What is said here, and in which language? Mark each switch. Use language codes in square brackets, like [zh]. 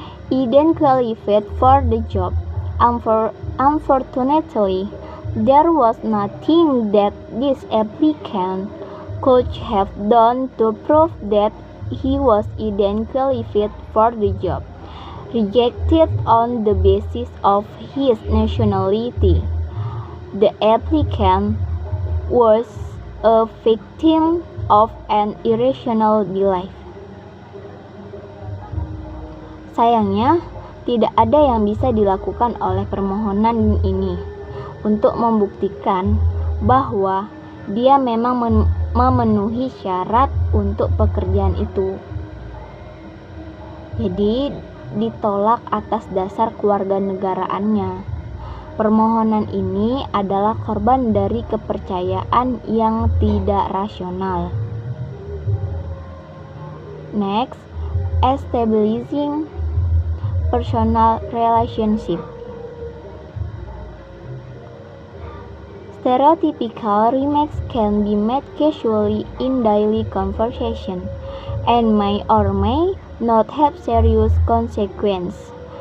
[en] Eden qualified for the job. Unfortunately, there was nothing that this applicant could have done to prove that he was Eden qualified for the job. Rejected on the basis of his nationality, the applicant was a victim of an irrational belief. [id] Sayangnya, tidak ada yang bisa dilakukan oleh permohonan ini untuk membuktikan bahwa dia memang memenuhi syarat untuk pekerjaan itu. Jadi, ditolak atas dasar kewarganegaraannya. Permohonan ini adalah korban dari kepercayaan yang tidak rasional. [en] Next, establishing personal relationship. Stereotypical remarks can be made casually in daily conversation and may or may not have serious consequences.